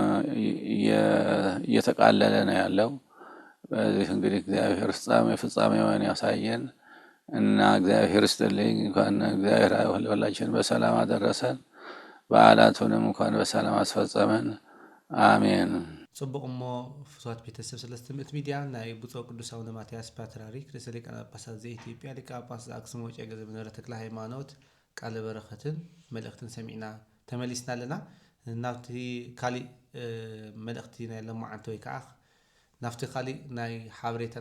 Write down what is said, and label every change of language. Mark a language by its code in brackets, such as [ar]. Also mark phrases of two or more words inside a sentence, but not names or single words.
[am] እየተቃለለ ነው ያለው። በዚህ እንግዲህ እግዚአብሔር ፍጻሜውን ያሳየን እና እግዚአብሔር ይስጥልኝ። እንኳን እግዚአብሔር ሁላችን በሰላም አደረሰን፣ በዓላቱንም እንኳን በሰላም አስፈጸመን። አሜን። [ti] ጽቡቅ እሞ ፍትዋት ቤተሰብ ሰለስተ ምዕት ሚድያ ናይ ብፁዕ ቅዱስ አቡነ ማትያስ ፓትርያርክ ርእሰ ሊቃነ ጳጳሳት ዘኢትዮጵያ ሊቀ ጳጳስ ዘአክሱም ወእጨጌ ዘመንበረ ተክለ ሃይማኖት ቃለ በረከትን መልእክትን ሰሚዕና ተመሊስና ኣለና። ናብቲ ካሊእ መልእክቲ ናይ ሎማዓንቲ ወይ ከዓ ናብቲ ካሊእ ናይ ሓበሬታና